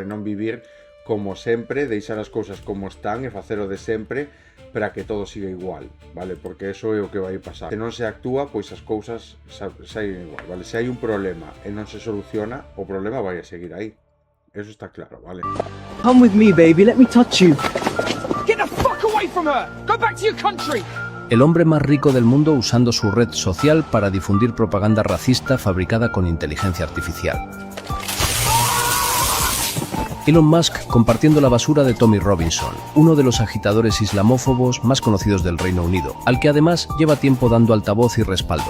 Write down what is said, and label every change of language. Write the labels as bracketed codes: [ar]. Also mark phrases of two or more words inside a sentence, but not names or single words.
[gl] Non vivir como sempre, deixar as cousas como están e facer o de sempre para que todo siga igual, vale? Porque eso é o que vai pasar. Se non se actúa, pois as cousas saen igual, vale? Se hai un problema e non se soluciona, o problema vai a seguir aí. Eso está claro, vale? [en] Come with me, baby, let me touch you. Get the fuck away from her! Go back to your country! [es] El hombre más rico del mundo usando su red social para difundir propaganda racista fabricada con inteligencia artificial. Elon Musk compartiendo la basura de Tommy Robinson, uno de los agitadores islamófobos más conocidos del Reino Unido, al que además lleva tiempo dando altavoz y respaldo.